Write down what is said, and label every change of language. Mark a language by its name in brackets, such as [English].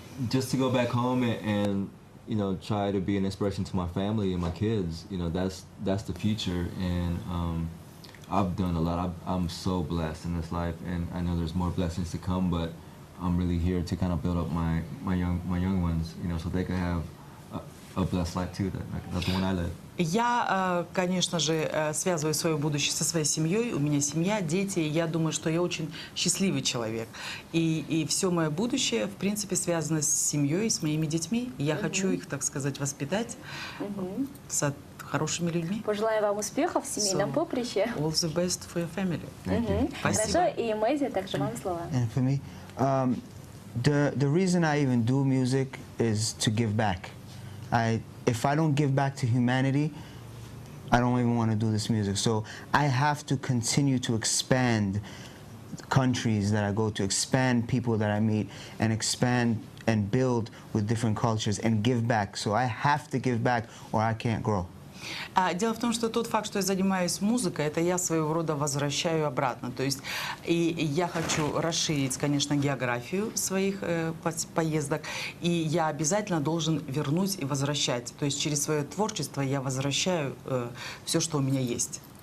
[English] Just to go back home and you know, try to be an inspiration to my family and my kids. You know, that's the future, and I've done a lot. I'm so blessed in this life, and I know there's more blessings to come, but I'm really here to kind of build up my young ones, you know, so they can have a blessed life too. That's the one I live. [Russian] Я, конечно же, связываю свое будущее со своей семьей. У меня семья, дети. И я думаю, что я очень счастливый человек. И все мое будущее, в принципе, связано с семьей, с моими детьми. И я хочу их, так сказать, воспитать с хорошими людьми. Пожелаю вам успехов в семейном поприще. [English] All the best for your family. [Russian] Хорошо, и Мэйзи, также вам слово. [English] And for me, the reason I even do music is to give back. If I don't give back to humanity, I don't even want to do this music. So I have to continue to expand countries that I go to, expand people that I meet, and expand and build with different cultures and give back. So I have to give back or I can't grow. [Russian] Дело в том, что тот факт, что я занимаюсь музыкой, это я своего рода возвращаю обратно. То есть и я хочу расширить, конечно, географию своих поездок, и я обязательно должен вернуть и возвращать. То есть через свое творчество я возвращаю все, что у меня есть.